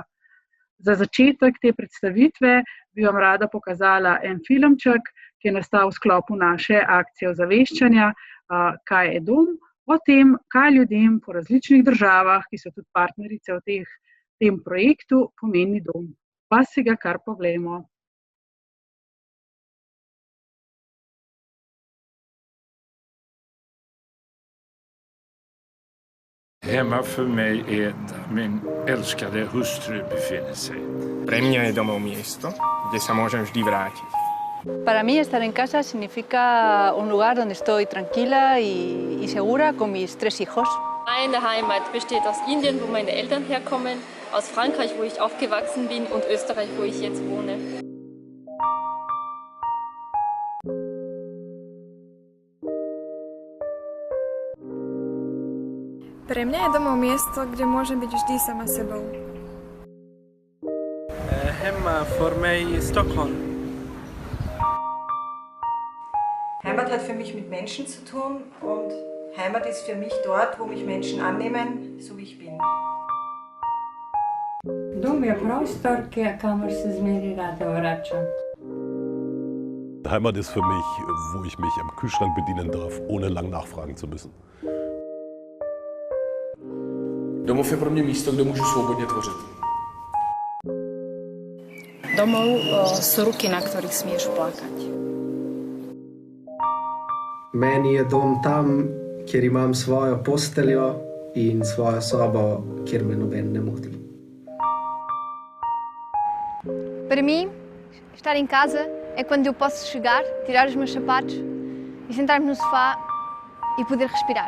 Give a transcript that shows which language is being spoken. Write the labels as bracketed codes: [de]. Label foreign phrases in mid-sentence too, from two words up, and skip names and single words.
[sl] Za začetek te predstavitve bi vam rada pokazala en filmček, ki je nastal v sklopu naše akcije ozaveščanja, kaj je dom, o tem, kaj ljudem po različnih državah, ki so tudi partnerice v tem projektu, pomeni dom. Pa si ga kar poglejmo. [sv] Hemma för mig är där min älskade hustru befinner sig. [sk] Pre mňa je domov miesto, kde sa môžem vždy vrátiť. [es] Para mí estar en casa significa un lugar donde estoy tranquila y segura con mis 3 hijos. [de] Meine Heimat besteht aus Indien, wo meine Eltern herkommen, aus Frankreich, wo ich aufgewachsen bin, und Österreich, wo ich jetzt wohne. [sk] Pre mňa je domov miesto, kde môžem byť vždy sama sebou. [sv] Hemma för mig är Stockholm. [de] Heimat hat für mich mit Menschen zu tun und Heimat ist für mich dort, wo mich Menschen annehmen, so wie ich bin. [sl] Dom je prostor, kamor se zmeri rada vračam. [de] Heimat ist für mich, wo ich mich am Kühlschrank bedienen darf, ohne lang nachfragen zu müssen. [cs] Domov je pro mě místo, kde můžu svobodně tvořit. [sk] Domov sú ruky, na ktorých smieš plakať. [sl] Meni je dom tam, kjer imam svojo posteljo in svojo sobo, kjer me noben ne moti. [pt] Para mim, estar em casa é quando eu posso chegar, tirar os meus sapatos e sentar-me no sofá e poder respirar.